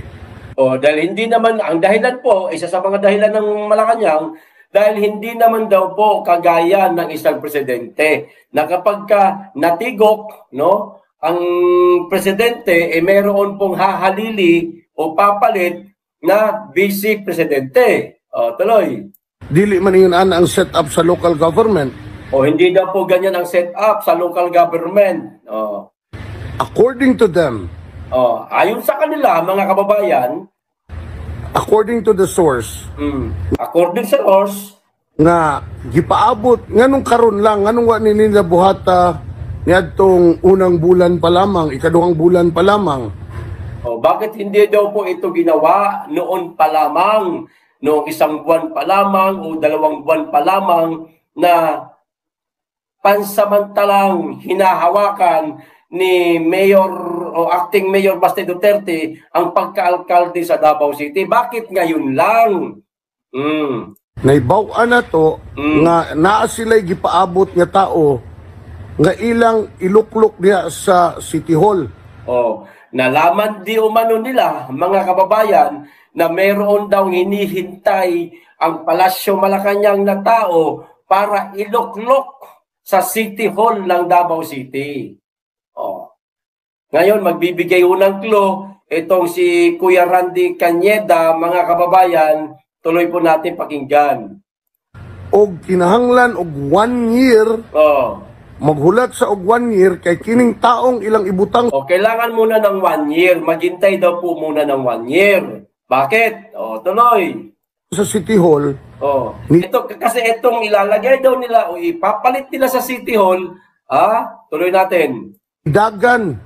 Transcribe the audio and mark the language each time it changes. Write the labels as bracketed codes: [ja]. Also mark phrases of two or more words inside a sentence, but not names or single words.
[tl] Dahil hindi naman, ang dahilan po, isa sa mga dahilan ng Malacanang, dahil hindi naman daw po kagaya ng isang presidente na kapag natigok, ang presidente meron pong hahalili o papalit na Vice Presidente. O, tuloy. [ceb] Dili man yun ang set-up sa local government. [tl] O, hindi daw po ganyan ang set-up sa local government. O. [en] According to them, [tl] Ayon sa kanila, mga kababayan, [en] according to the source, [tl] according sa source, [ceb] nga gipaabot nganong karon lang nganong wa ni nila buhata niadtong unang bulan pa lamang, ikaduhang bulan pa lamang. [tl] Bakit hindi daw po ito ginawa noon pa lamang, noong 1 buwan pa lamang o 2 buwan pa lamang na pansamantalang hinahawakan ni Mayor o Acting Mayor Baste Duterte ang pagkaalkalde sa Davao City? Bakit ngayon lang? [ceb] Naibaw-an na to nga naa sila'y gipaabot nga tao nga ilang iluklok niya sa City Hall. [tl] Nalaman di umano nila, mga kababayan, na mayroon daw hinihintay ang Palasyo Malacanang na tao para iluklok sa City Hall ng Davao City. Ngayon, magbibigay unang clue itong si Kuya Randy Cañeda, mga kababayan. Tuloy po natin pakinggan. [ceb] Og kinahanglan og 1 year, maghulat sa og 1 year kay kining taong ilang ibutang. [tl] Kailangan muna ng 1 year. Maghintay daw po muna ng 1 year. Bakit? Tuloy. Sa City Hall. Ito, kasi itong ilalagay daw nila o ipapalit nila sa City Hall. Tuloy natin. [ceb] Dagan.